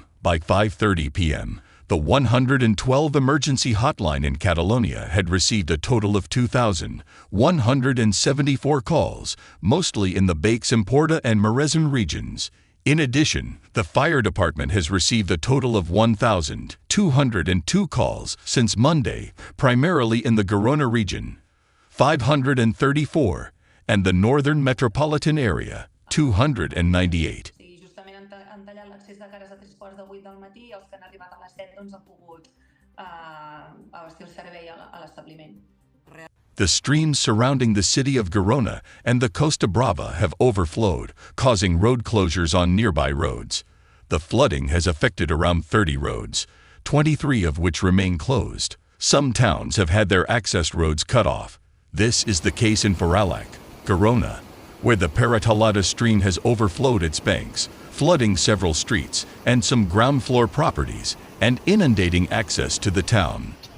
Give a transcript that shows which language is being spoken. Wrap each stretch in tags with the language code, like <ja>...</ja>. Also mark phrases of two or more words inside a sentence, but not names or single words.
<en>By 5:30 p.m., the 112 emergency hotline in Catalonia had received a total of 2,174 calls, mostly in the Baix Empordà and Maresme regions. In addition, the fire department has received a total of 1,202 calls since Monday, primarily in the Girona region, 534, and the northern metropolitan area, 298.</en> <ca>Justament han tallat l'accés de cares a 3:15 del matí i els que han arribat a les 7 han pogut abastir el servei a l'establiment.</ca> <en>The streams surrounding the city of Girona and the Costa Brava have overflowed, causing road closures on nearby roads. The flooding has affected around 30 roads, 23 of which remain closed. Some towns have had their access roads cut off. This is the case in Faralac, Girona, where the Paratalada stream has overflowed its banks, flooding several streets and some ground floor properties, and inundating access to the town.</en>